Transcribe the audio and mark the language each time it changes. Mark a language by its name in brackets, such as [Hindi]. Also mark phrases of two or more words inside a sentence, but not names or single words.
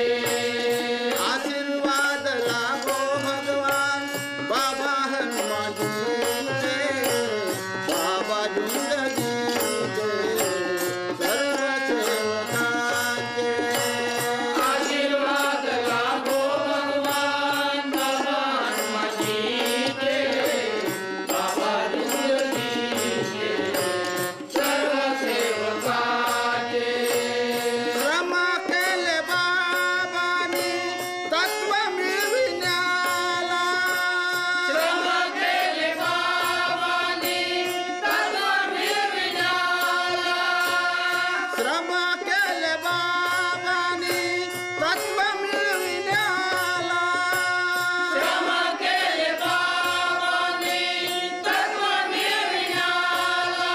[Hindi] आशीर्वाद लाभो भगवान बाबा हनुमान जी के, बाबा जिंदगी के सर्व सेवका के। आशीर्वाद लाभो भगवान बाबा हनुमान जी के, बाबा जिंदगी के सर्व सेवका के। [Marathi] श्रम केले बाबानी तत्व मिळविण्याला, श्रम केले बाबानी तत्व मिळविण्याला, श्रम केले बाबानी तत्व मिळविण्याला, श्रम केले बाबानी तत्व मिळविण्याला।